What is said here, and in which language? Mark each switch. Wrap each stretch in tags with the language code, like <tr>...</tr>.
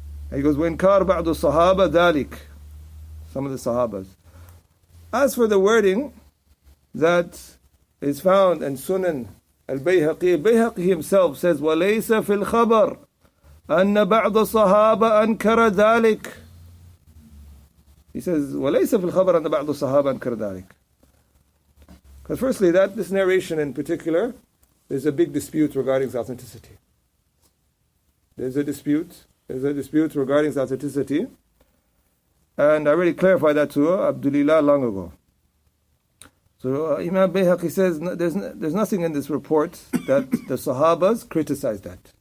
<en>And he goes,</en> <ar>وإنكار بعض الصحابة ذلك,</ar> <en>some of the Sahabas. As for the wording that is found in Sunan Al-Bayhaqi himself says,</en> <ar>وَلَيْسَ فِي الْخَبَرِ أَنَّ بَعْضَ الصَّحَابَ أَنْكَرَ ذَلك.</ar> <en>He says,</en> <ar>وَلَيْسَ فِي الْخَبَرَ أَنَّ بَعْضُ الصَّحَابَ أَنْكَرَ ذَلِكَ.</ar> <en>Because firstly, this narration in particular, there's a big dispute regarding its authenticity. There's a dispute regarding its authenticity. And I already clarified that to Abdulilah long ago. So Imam Bayhaqi says there's nothing in this report that the Sahabas criticized that.</en>